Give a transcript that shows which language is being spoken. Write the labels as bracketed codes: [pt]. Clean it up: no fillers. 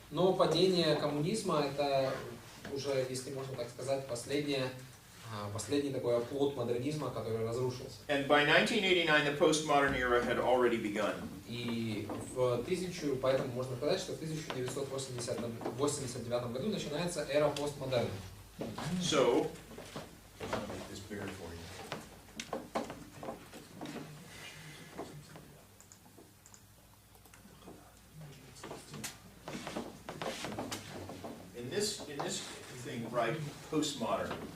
[ru] Но падение коммунизма это уже, если можно так сказать, последний такой оплот модернизма, который разрушился. [en] And by 1989, the postmodern era had already begun. [ru] И поэтому можно сказать, что в 1989 году начинается эра постмодерна. [en] So, I'll make this bigger for you. In this thing, write postmodern.